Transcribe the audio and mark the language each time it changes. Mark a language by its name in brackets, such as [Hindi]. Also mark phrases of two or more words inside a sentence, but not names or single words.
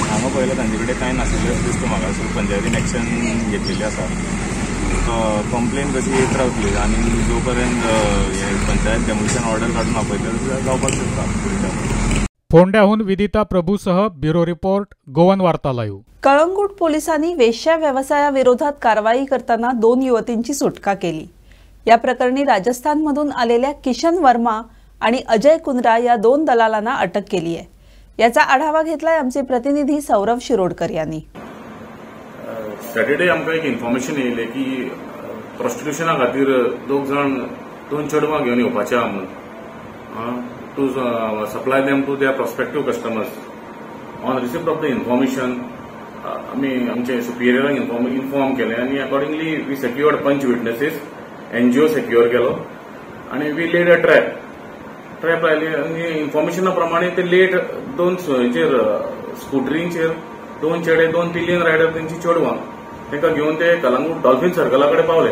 [Konkani] हांगा पयलें तांचे कडेन कांय नाशिल्लें दिसता म्हाका. सो पंचायतीन एक्शन घेतलेली आसा. कंप्लेन कशी येत रावतली आनी जो पर्यंत हे पंचायत [English] demolition order [Konkani] काडून आपयता जावपाक शकता. फोंड्याहून विदिता प्रभूसह ब्युरो रिपोर्ट गोवन वार्ता लाईव्ह. [Marathi] कळंगूट पोलिसांनी वेश्या व्यवसायाविरोधात कारवाई करताना 2 युवतींची सुटका केली. या प्रकरणी राजस्थानमधून आलेल्या किशन वर्मा आणि अजय कुंद्रा या 2 दलालांना अटक केली आहे. याचा आढावा घेतलाय आमचे प्रतिनिधी सौरभ शिरोडकर यांनी. [Konkani] सॅटर्डे आमकां एक इन्फॉर्मेशन येयलें की प्रॉस्टिट्युशना खातीर 2 जाण 2 चेडवां घेवन येवपाचे आहा म्हणून [English] to supply them to their prospective customers. on receipt of the information [Konkani] आमी आमचे सुपिरियरांक इन्फॉर्म केलें आनी [English] accordingly we secured panch witnesses, [Konkani] एनजीओ सेक्युअर केलो आनी [English] we laid a trap [Konkani] आयली आनी इन्फॉर्मेशना प्रमाणे ते लेट 2 स्कुटरींचेर 2 चेडे 2 पिलियन रायडर तेंची चेडवां तांकां घेवन ते कलंगूट डॉल्फिन सर्कला कडेन पावले.